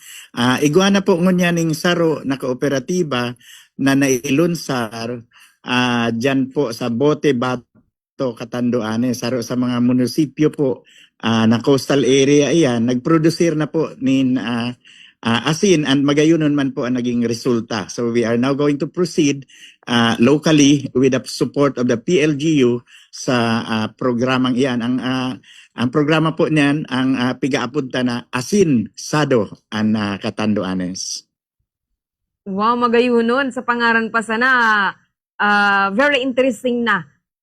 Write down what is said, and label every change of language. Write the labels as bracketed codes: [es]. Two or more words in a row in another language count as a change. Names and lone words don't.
[bik] Igwa na po ngunya ning saro na kooperatiba na nailunsar dyan po sa Bote, Bato, Catanduanes, sa mga munisipyo po na [en] coastal area [bik] iyan, nagproducer na po nin asin and magayunon man po ang naging resulta. [en] So we are now going to proceed locally with the support of the PLGU [bik] sa programang iyan. Ang programa po niyan, ang piga-apunta na Asin Sado ang Catanduanes. Wow, magayunon sa pangaran pa sana. [en] Very interesting na